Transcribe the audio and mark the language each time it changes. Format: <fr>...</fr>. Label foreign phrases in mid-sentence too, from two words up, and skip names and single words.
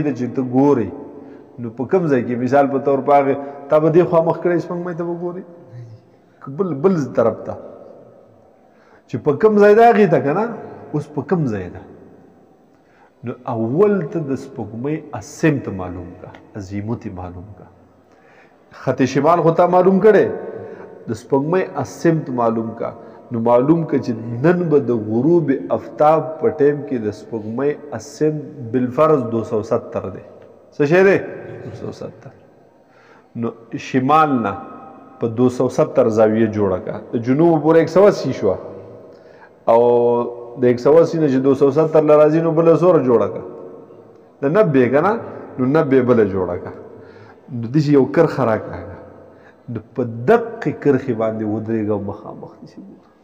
<ps>ته چې ته ګورې نو په کوم ځای کې مثال په طور په هغې تا به دې خوا مخ کړی سپوږمۍ ته به ګورې بل طرف ته چې په کوم ځای ده هغې ته که نه اوس په کوم ځای ده نو اول ته د سپوږمۍ السمت معلوم کا عظیمت معلوم کا خط شمال خو تا معلوم کړی د سپوږمۍ السمت معلوم کا نو معلوم که چې نن به د غروب افتاب په ټیم کې د سپوږمۍ السمت بالفرض 270 دی څه شی دی 270 نو شمال نه په 270 زاویه جوړه کا د جنوب پورې 180 شوه او د 180 نه چې 270 له راځي نو بله څومره جوړه کا د 90 که نه نو 90 بله جوړه کا نو داسې یو کرښه راکاږه نو په دقې کرښې باندې ودرېږه او مخامخ داسې ګوره</ps>